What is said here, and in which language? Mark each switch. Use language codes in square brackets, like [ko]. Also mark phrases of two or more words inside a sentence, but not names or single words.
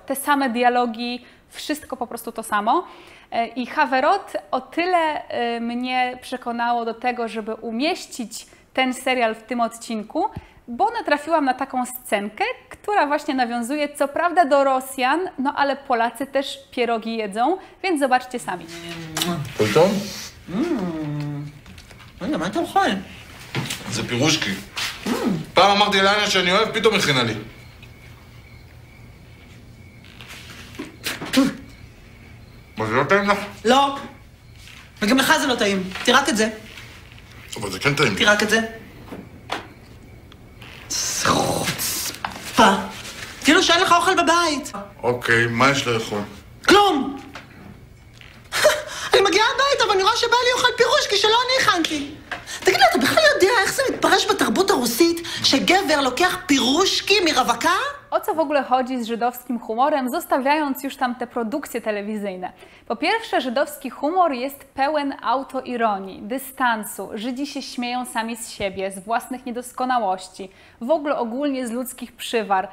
[pl] Te same dialogi, wszystko po prostu to samo. I Haverot o tyle mnie przekonało do tego, żeby umieścić ten serial w tym odcinku, bo natrafiłam na taką scenkę, która właśnie nawiązuje co prawda do Rosjan, no ale Polacy też pierogi jedzą, więc zobaczcie sami. [he] פתאום? רגע, מה אתה אוכל? זה פירושקי. פעם אמרתי לאנה שאני אוהב, פתאום הכינה לי. מה, זה לא טעים לך? לא. וגם לך זה לא טעים. תראה רק את זה. אבל זה כן טעים. תראה רק את זה. חוצפה. כאילו שאין לך אוכל בבית. אוקיי, מה יש לאכול? כלום! אני מגיעה הביתה ואני רואה שבא לי אוכל פירושקי שלא אני הכנתי. תגיד לי, אתה בכלל יודע איך זה מתפרש בתרבות הרוסית שגבר לוקח פירושקי מרווקה? [pl] O co w ogóle chodzi z żydowskim humorem, zostawiając już tam te produkcje telewizyjne? Po pierwsze, żydowski humor jest pełen autoironii, dystansu. Żydzi się śmieją sami z siebie, z własnych niedoskonałości, w ogóle ogólnie z ludzkich przywar.